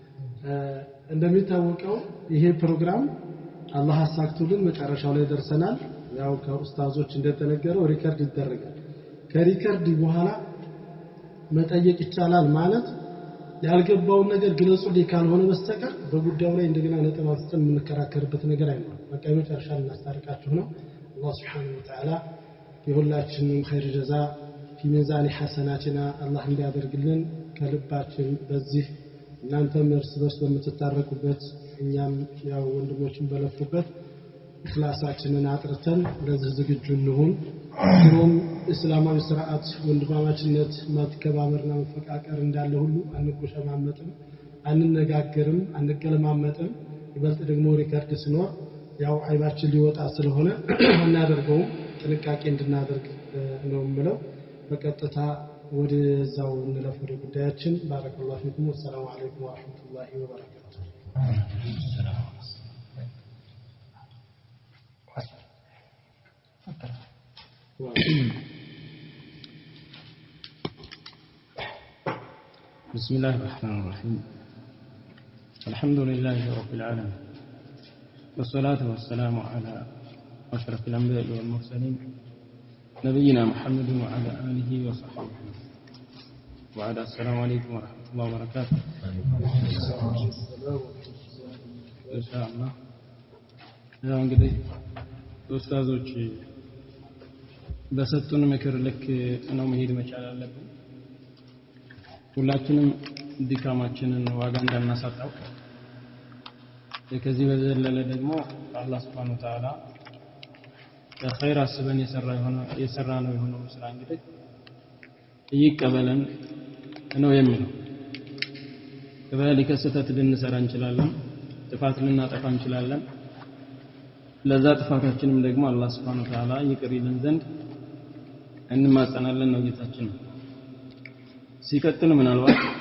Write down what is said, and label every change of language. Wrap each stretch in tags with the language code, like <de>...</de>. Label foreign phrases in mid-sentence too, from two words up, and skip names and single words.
<am>እንደሚታወቀው ይሄ ፕሮግራም አላህ አሳክቶልን መጨረሻው ላይ ደርሰናል። ያው ከኡስታዞች እንደተነገረው ሪከርድ ይደረጋል። ከሪከርድ በኋላ መጠየቅ ይቻላል ማለት ያልገባውን ነገር ግለጹልኝ ካልሆነ በስተቀር በጉዳዩ ላይ እንደገና ነጥብ አንስተን የምንከራከርበት ነገር አይኖርም። በቃ መጨረሻ እናስታርቃችሁ ነው። አላህ</am> <ar>سبحانه وتعالى</ar> <am>የሁላችንም ኸይር ጀዛ</am> <ar>في ميزان حسناتنا الله</ar> <am>እንዲያደርግልን ከልባችን በዚህ እናንተም እርስ በርስ በምትታረቁበት እኛም ያው ወንድሞችን በለፉበት ኢኽላሳችንን አጥርተን ለዚህ ዝግጁ እንሁን። ሁሉም እስላማዊ ስርዓት ወንድማማችነት መከባበርና መፈቃቀር እንዳለ ሁሉ አንጎሸማመጥም፣ አንነጋገርም፣ አንገለማመጥም። ይበልጥ ደግሞ ሪከርድ ሲኖር ያው አይባችን ሊወጣ ስለሆነ እናደርገው ጥንቃቄ እንድናደርግ ነው የምለው። በቀጥታ ወደዛው እንለፍ ወደ ጉዳያችን።</am> <ar>بارك الله فيكم። والسلام عليكم ورحمة الله وبركاته። بسم الله الرحمن الرحيم. الحمد لله رب العالمين والصلاة والسلام على أشرف الأنبياء والمرسلين نبينا محمد وعلى آله وصحبه وعلى السلام عليكم ورحمة الله وبركاته. إن شاء الله</ar> <am>ያው እንግዲህ ኡስታዞች በሰጡን ምክር ልክ ነው መሄድ መቻል አለብን። ሁላችንም ድካማችንን ዋጋ እንዳናሳጣው ከዚህ በዘለለ ደግሞ አላህ</am> <ar>سبحانه وتعالى</ar> <am>ኸይር አስበን የሰራ ነው የሆነው ስራ እንግዲህ ይቀበለን ነው የሚለው። ከዛሊከ ስህተት ልንሰራ እንችላለን፣ ጥፋት ልናጠፋ እንችላለን። ለዛ ጥፋታችንም ደግሞ አላህ</am> <ar>سبحانه وتعالى</ar> <am>ይቅር ይለን ዘንድ እንማጸናለን ነው ጌታችን። ሲቀጥል ምናልባት</am>